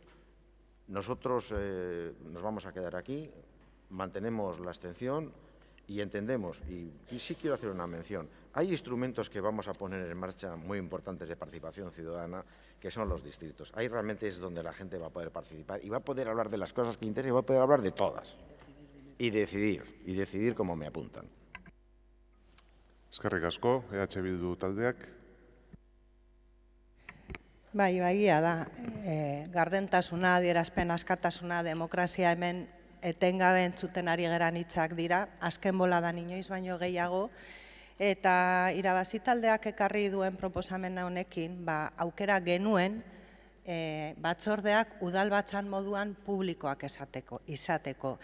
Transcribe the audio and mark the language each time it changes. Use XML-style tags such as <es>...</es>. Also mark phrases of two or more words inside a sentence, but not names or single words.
<es>Nosotros nos vamos a quedar aquí, mantenemos la abstención y entendemos, y sí quiero hacer una mención, hay instrumentos que vamos a poner en marcha muy importantes de participación ciudadana, que son los distritos. Ahí realmente es donde la gente va a poder participar y va a poder hablar de las cosas que le interesan y va a poder hablar de todas. Y decidir como me apuntan.</es> <eu>Eskerrik asko, EH Bildu taldeak. Bai, egia da. Gardentasuna, adierazpen askatasuna, demokrazia hemen etengabe entzuten ari geran hitzak dira, azken boladan inoiz baino gehiago, eta irabazi taldeak ekarri duen proposamen honekin, aukera genuen batzordeak udalbatzan moduan publikoak izateko.</eu>